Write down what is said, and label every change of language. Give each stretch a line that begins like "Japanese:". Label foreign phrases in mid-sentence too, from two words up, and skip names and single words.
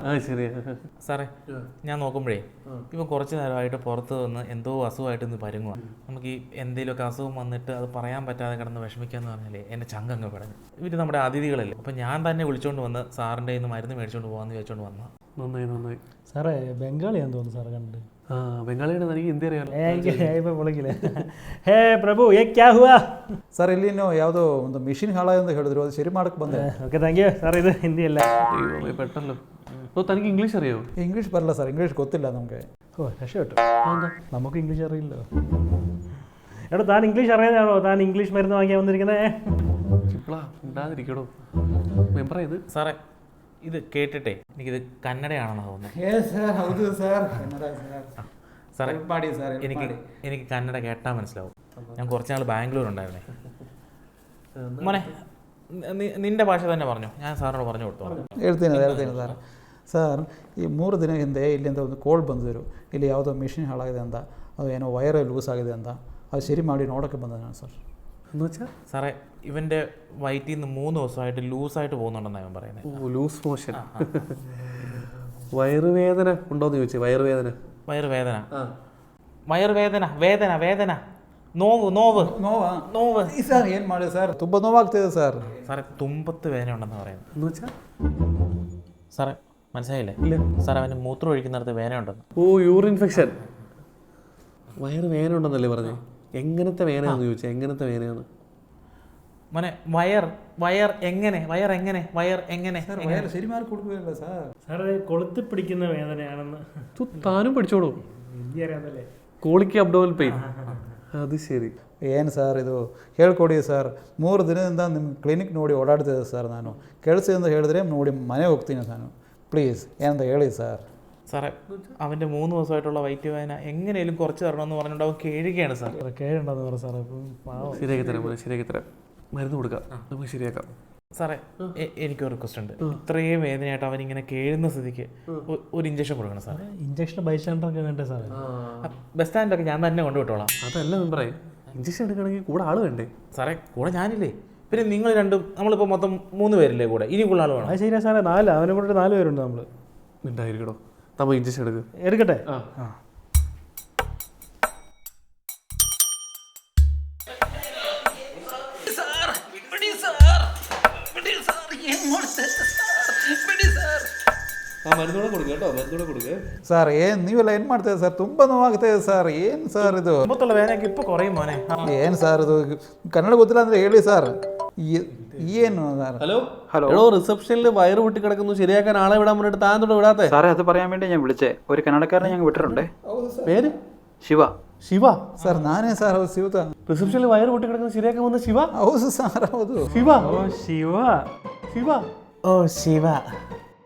Malayalam: സാറേ ഞാൻ നോക്കുമ്പോഴേ ഇപ്പം കുറച്ച് നേരമായിട്ട് പുറത്ത് വന്ന് എന്തോ അസുഖമായിട്ട് ഇന്ന് പരുങ്ങുക. നമുക്ക് ഈ എന്തെങ്കിലുമൊക്കെ അസുഖം വന്നിട്ട് അത് പറയാൻ പറ്റാതെ കിടന്ന് വിഷമിക്കാന്ന് പറഞ്ഞാലേ എൻ്റെ ചങ്കങ്ങ് പടഞ്ഞു. ഇവർ നമ്മുടെ അതിഥികളല്ലേ, അപ്പം ഞാൻ തന്നെ വിളിച്ചോണ്ട് വന്ന് സാറിൻ്റെ ഇന്ന് മരുന്ന് മേടിച്ചോണ്ട് പോകാമെന്ന് ചോദിച്ചോണ്ട് വന്നാ. നന്നായി. സാറേ ബംഗാളിയാന്ന് തോന്നുന്നു സാറ് കണ്ടിട്ട്. ബംഗാളിയാണ്, എനിക്ക് ഹിന്ദി അറിയാലോ.
Hindi: हे प्रभु ये क्या हुआ?
Kannada: ಸರ್ ಇಲ್ಲಿನೋ ಯಾವುದೋ ಒಂದು ಮಿಷಿನ್ ಹಾಳಾಗಿ ಹೇಳಿದ್ರು, ಅದು ಸರಿ ಮಾಡಕ್ಕೆ ಬಂದೆ.
English: okay thank you sir.
Kannada: ಇದು ಹಿಂದಿ ಅಲ್ಲ.
Malayalam: പെട്ടല്ലോ. തനിക്ക് ഇംഗ്ലീഷ് അറിയോ?
Kannada: ಇಂಗ್ಲೀಷ್ ಬರಲ್ಲ ಸರ್, ಇಂಗ್ಲೀಷ್ ಗೊತ್ತಿಲ್ಲ ನಮಗೆ.
Malayalam: ഓ രക്ഷപ്പെട്ടു. നമുക്ക് ഇംഗ്ലീഷ് അറിയില്ലോ. എടോ താൻ ഇംഗ്ലീഷ് അറിയാനാണോ താൻ ഇംഗ്ലീഷ് മരുന്ന് വാങ്ങിയാൽ വന്നിരിക്കുന്നത്? ഉണ്ടാതിരിക്കടോ മെമ്പർ. ഇത് സാറേ ഇത് കേട്ടിട്ടേ എനിക്കിത് കന്നഡയാണെന്ന് തോന്നുന്നത്. സാറേ എനിക്ക് കന്നഡ കേട്ടാൽ മനസ്സിലാവും. ഞാൻ കുറച്ച് നാൾ ബാംഗ്ലൂർ ഉണ്ടായിരുന്നേ. മോനെ നിന്റെ ഭാഷ തന്നെ പറഞ്ഞു, ഞാൻ സാറിനോട് പറഞ്ഞു കൊടുത്തു.
Kannada: ಹೇಳ್ತೀನಿ ಸರ್. ಸರ್ ಈ 3 ದಿನ ಹಿಂದೆ ಇಲ್ಲಿಂದ ಒಂದು ಕೋಲ್ಡ್ ಬಂದಿದ್ರು. ಇಲ್ಲಿ ಯಾವುದೋ ಮಿಷಿನ್ ಹಾಳಾಗಿದೆ ಅಂತ, ಅದು ಏನೋ
English: wire loose
Kannada: ಆಗಿದೆ ಅಂತ, ಅದು ಸರಿ ಮಾಡಿ ನೋಡೋಕ್ಕೆ ಬಂದೆ ನಾನು ಸರ್.
Malayalam: എന്ന് വെച്ചാൽ സാറേ ഇവൻ്റെ വയറ്റിൽ നിന്ന് 3 ദിവസമായിട്ട് ലൂസായിട്ട് പോകുന്നുണ്ടെന്നാണ് ഇവൻ പറയുന്നത്.
English: loose motion.
Malayalam: വയറുവേദന ഉണ്ടോയെന്ന് ചോദിച്ചേ. വയറുവേദന
Kannada: ನೋವು ಸರ್ ಏನು ಮಾಡಿ ಸರ್, ತುಂಬ ನೋವಾಗ್ತಿದೆ ಸರ್.
Malayalam: സാറേ തുമ്പത്ത് വേദന ഉണ്ടെന്ന് പറയുന്നത്. എന്ന് വെച്ചാൽ സാറേ മനസ്സിലായില്ലേ? ഇല്ല സാറേ അവന് മൂത്രം ഒഴിക്കുന്നിടത്ത് വേദന ഉണ്ടെന്ന്. ഓ
English: urine infection.
Malayalam: വയറ് വേദന ഉണ്ടെന്നല്ലേ പറഞ്ഞേ? എങ്ങനത്തെ വേദനയാണെന്ന് ചോദിച്ചാൽ എങ്ങനത്തെ വേദനയാണ് മോനെ? വയർ എങ്ങനെ ശരി മാർക്ക് കൊടുക്കുകയല്ല സാർ. സാറേ കൊളുത്തി പിടിക്കുന്ന വേദനയാണെന്ന്. താനും പഠിച്ചോളൂ. ഹിന്ദി അറിയാമല്ലേ?
English: colic abdominal pain.
Kannada: ಅದು ಸರಿ. ಏನು ಸರ್ ಇದು ಹೇಳ್ಕೊಡಿ ಸರ್. 3 ದಿನದಿಂದ ನಿಮ್ಮ ಕ್ಲಿನಿಕ್ ನೋಡಿ ಓಡಾಡ್ತಿದ್ದೆ ಸರ್. ನಾನು ಕೆಲಸದಿಂದ ಹೇಳಿದ್ರೆ ನೋಡಿ ಮನೆ ಹೋಗ್ತೀನಿ ನಾನು. ಪ್ಲೀಸ್ ಏನಂತ ಹೇಳಿ ಸರ್.
Malayalam: സാറേ അവൻ്റെ 3 ദിവസമായിട്ടുള്ള വയറ്റ് വേദന എങ്ങനെയും കുറച്ച് തരണമെന്ന് പറഞ്ഞുകൊണ്ട് അവൻ കേഴുകയാണ് സാർ. കേഴുണ്ടെന്ന് പറ സാറേ. ശരിയാക്കി തരാം മരുന്ന് കൊടുക്കാം, നമുക്ക് ശരിയാക്കാം. സാറേ എനിക്കൊരു റിക്വസ്റ്റ് ഉണ്ട്. ഇത്രയും വേദനയായിട്ട് അവൻ ഇങ്ങനെ കേഴുന്ന സ്ഥിതിക്ക് ഒരു ഇഞ്ചക്ഷൻ കൊടുക്കണം സാറേ. ഇഞ്ചക്ഷൻ ബൈസ്റ്റാൻഡറൊക്കെ വേണ്ടേ സാറേ? ബസ് സ്റ്റാൻഡൊക്കെ ഞാൻ തന്നെ കൊണ്ടുവിട്ടോളാം. അതല്ല മെമ്പറേ, ഇഞ്ചക്ഷൻ എടുക്കണമെങ്കിൽ കൂടെ ആൾ വേണ്ടേ? സാറേ കൂടെ ഞാനില്ലേ, പിന്നെ നിങ്ങൾ രണ്ടും, നമ്മളിപ്പോൾ മൊത്തം 3 പേരില്ലേ കൂടെ, ഇനി കൂടുതൽ ആൾ വേണം. അത് ശരിയാ സാറേ. 4 അവനെ കൂടെ 4 പേരുണ്ട് നമ്മൾ. ഉണ്ടായിരിക്കടോ. നമ്മൾ ഇഞ്ചക്ഷൻ എടുക്കട്ടെ?
Kannada: ಸರ್ ಏನು ನೀವೆಲ್ಲ ಏನು ಮಾಡ್ತಾಯಿದೆ ಸರ್? ತುಂಬ ನೋವಾಗ್ತಾಯಿದೆ ಸರ್. ಏನು ಸರ್ ಇದು?
Malayalam: മൊത്തമുള്ള വേദനയ്ക്ക് ഇപ്പോൾ കുറയും മോനെ.
Kannada: ಏನು ಸರ್ ಇದು? ಕನ್ನಡ ಗೊತ್ತಿಲ್ಲ ಅಂದರೆ ಹೇಳಿ ಸರ್. ಏನು ಸರ್?
Malayalam: ഹലോ റിസപ്ഷനിൽ വയറ് പൊട്ടി കിടക്കുന്നു, ശരിയാക്കാൻ ആളെ വിടാൻ പറഞ്ഞിട്ട് താൻ തൊട്ട് വിടാത്തെ? സാറേ അത് പറയാൻ വേണ്ടി ഞാൻ വിളിച്ചേ. ഒരു കന്നഡക്കാരനെ ഞങ്ങൾ വിട്ടിട്ടുണ്ട്. പേര് ശിവ.
Kannada: ಸರ್ ನಾನೇ ಸರ್. ಹೌದು ಶಿವ.
Malayalam: റിസപ്ഷനിൽ വയറ് പൊട്ടി കിടക്കുന്നു, ശരിയാക്കാൻ വന്ന ശിവ.
Kannada: ಹೌದು ಸರ್. ಹೌದು
Malayalam: ശിവ.